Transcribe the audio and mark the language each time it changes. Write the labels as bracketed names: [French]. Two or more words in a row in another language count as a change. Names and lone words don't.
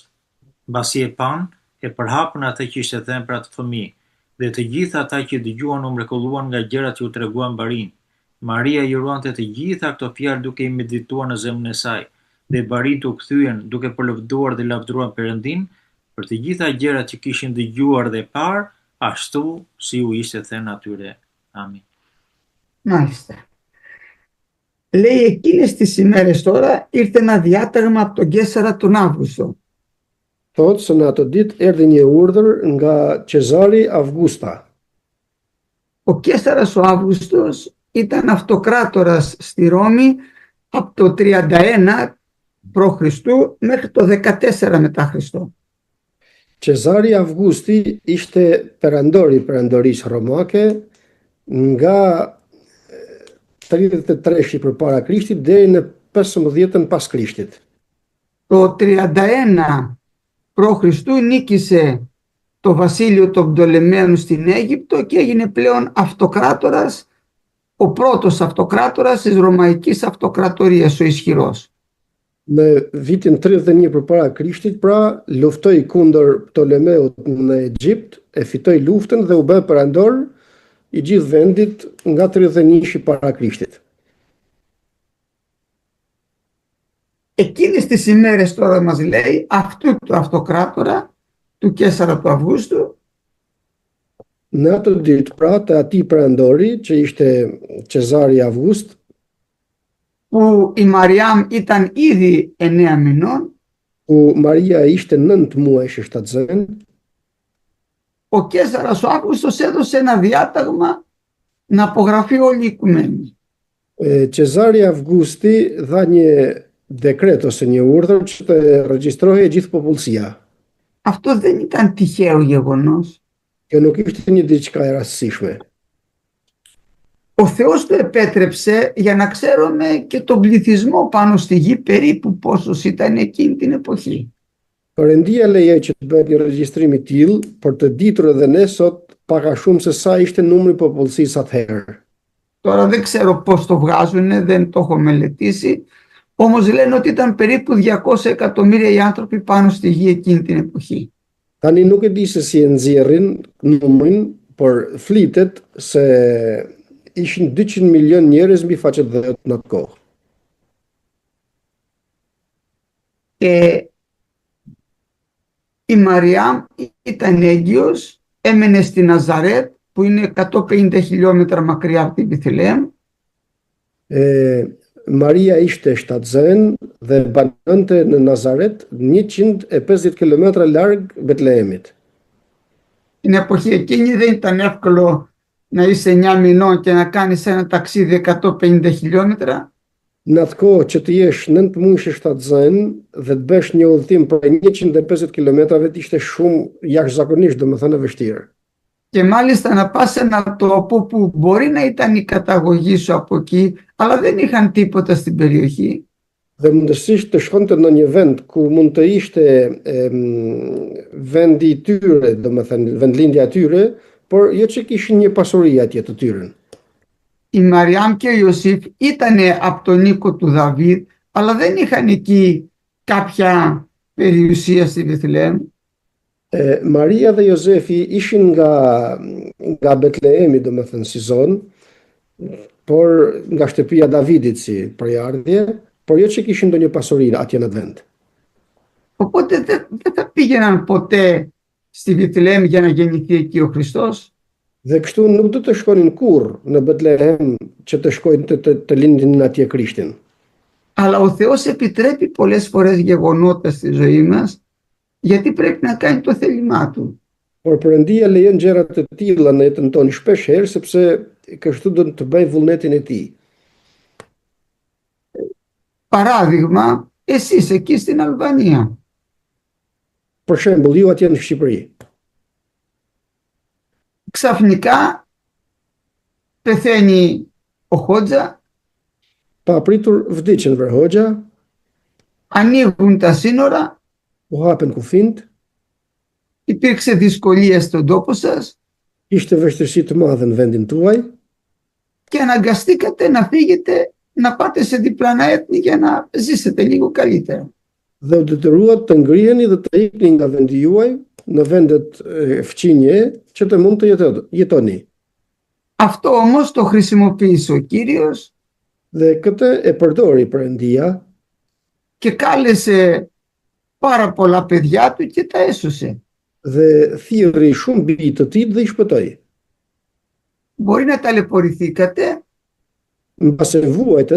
[Albanian] Mbasi e pan, e përhapën atë që ishte thënë për atë fëmijë, dhe të gjithë ata që dëgjuan u mrekulluan nga gjërat që u treguan barin. Maria i ruante të gjitha këto fjalë duke i medituar në zemrën e saj, dhe barit u kthyen duke përlëvduar dhe lavdruar Perëndin për të gjitha gjërat që kishin dëgjuar dhe parë, ashtu si u ishte thënë atyre. Amin. [Greek] Μάλιστα. Λέει εκείνες τις ημέρες τώρα ήρθε ένα διάταγμα από τον Καίσαρα τον Αύγουστο. [Albanian] Thotë se në atë ditë erdhi një urdhër nga Cezari Augusta. [Greek] Ο Καίσαρας ο Αύγουστος ήταν αυτοκράτορας στη Ρώμη από το 31 π.Χ. μέχρι το 14 μετά Χριστό. [Albanian] Cezari Avgusti ishte perandori i perandorisë romake nga 33 përpara Krishtit deri në 15 pas Krishtit. [Greek] Το 31 π.Χ. νίκησε το βασίλειο των Πτολεμαίων στην Αίγυπτο και έγινε πλέον αυτοκράτορας, ο πρώτος αυτοκράτορας της Ρωμαϊκής Αυτοκρατορίας, ο ισχυρός. [Albanian] Në vitin 31 përpara Krishtit, pra, luftoi kundër Ptolemeut në Egjipt, e fitoi luftën dhe u bë perandor i gjithë vendit nga 31 para Krishtit. [Greek] Εκείνες τις ημέρες τώρα μας λέει αυτού του αυτοκράτορα, του Καίσαρα του Αυγούστου, [Albanian] Në atë ditë, pra, të atij perandori që ishte Cezari Avgust, [Greek] που η Μαριάμ ήταν ήδη 9 μηνών, [Albanian] ku Maria ishte 9 muajsh e shtatzën, [Greek] ο Καίσαρας ο Αύγουστος έδωσε ένα διάταγμα να απογραφεί όλη η οικουμένη. [Albanian] Cezari Avgusti dha një dekret ose një urdhër që të regjistrohej gjithë popullsia. [Greek] Αυτό δεν ήταν τυχαίο γεγονός. [Albanian] Kjo nuk ishte një diçka e rastësishme. [Greek] Ο Θεός το επέτρεψε για να ξέρουμε και τον πληθυσμό πάνω στη γη περίπου πόσος ήταν εκείνη την εποχή. [Albanian] Perëndia lejoi që të bëhet një regjistrim i tillë për të ditur edhe ne sot pak a shumë se sa ishte numri i popullsisë atëherë. [Greek] Τώρα δεν ξέρω πώς το βγάζουν, δεν το έχω μελετήσει, όμως λένε ότι ήταν περίπου 200 εκατομμύρια οι άνθρωποι πάνω στη γη εκείνη την εποχή. [Albanian] Tani nuk e di se si e nxjerrin numrin, por flitet se ishin 200 milion njerëz mbi faqet dhe në atë kohë. [Greek] Και η Μαριάμ ήταν έγκυος, έμενε στη Ναζαρέτ που είναι 150 χιλιόμετρα μακριά από την Βιθλεέμ. [Albanian] Maria ishte shtatzën dhe banonte në Nazaret 150 kilometra larg Betlehemit. [Greek] Την εποχή εκείνη δεν ήταν εύκολο να είσαι 9 μηνών και να κάνεις ένα ταξίδι 150 χιλιόμετρα. [Albanian] Në atë kohë që të jesh 9 muajsh e shtatzën dhe të bësh një udhëtim për 150 kilometrave ishte shumë jashtëzakonisht, domethënë e vështirë. [Greek] Και μάλιστα να πας σε ένα τόπο που μπορεί να ήταν η καταγωγή σου από εκεί, αλλά δεν είχαν τίποτα στην περιοχή. [Albanian] Dhe mundësisht të shkonte në një vend ku mund të ishte vendi i tyre, domethënë vendlindja e tyre, por jo që kishin një pasuri atje të tyre. [Greek] Η Μαριάμ και ο Ιωσήφ ήταν από τον οίκο του Δαβίδ, αλλά δεν είχαν εκεί κάποια περιουσία στη Βιθλεέμ. [Albanian] Maria dhe Jozefi ishin nga Betlehemi, domethënë si zonë, por nga shtëpia e Davidit si përjardhje, por jo që kishin ndonjë pasuri atje në atë vend. [Greek] Οπότε δεν θα πήγαιναν ποτέ στη Βιθλεέμ για να γεννηθεί εκεί ο Χριστός. [Albanian] Dhe kështu nuk do të shkonin kurrë në Betlehem që të shkojnë të lindin atje Krishtin. [Greek] Αλλά ο Θεός επιτρέπει πολλές φορές γεγονότα στη ζωή μας, γιατί πρέπει να κάνει το θέλημά του. [Albanian] Por Perëndia lejon gjëra të tilla në jetën tonë shpesh herë sepse kështu do të bëj vullnetin e tij. [Greek] Παράδειγμα, εσείς εκεί στην Αλβανία. [Albanian] Për shembull, ju atje në Shqipëri. [Greek] Ξαφνικά πεθαίνει ο Χότζα, [Albanian] Pa pritur vdiqën Verhoxha, [Greek] ανοίγουν τα σύνορα, [Albanian] u hapen kufint, [Greek] υπήρξε δυσκολία στον τόπο σας [Albanian] ishte vështirësi të madhe në vendin tuaj [Greek] και αναγκαστήκατε να φύγετε, να πάτε σε διπλανά έθνη για να ζήσετε λίγο καλύτερα. [Albanian] dhe u detyruat të ngriheni dhe të ikni nga vendi juaj në vendet fqinje që të mund të jetoni. [Greek] Αυτό όμως το χρησιμοποίησε ο Κύριος [Albanian] Dhe këtë e përdori Perëndia [Greek] και κάλεσε πάρα πολλά παιδιά του και τα έσωσε. [Albanian] dhe thirrri shumë bijë të tij dhe i shpëtoi. [Greek] Μπορεί να ταλαιπωρηθήκατε, [Albanian] Mbase vuajtët,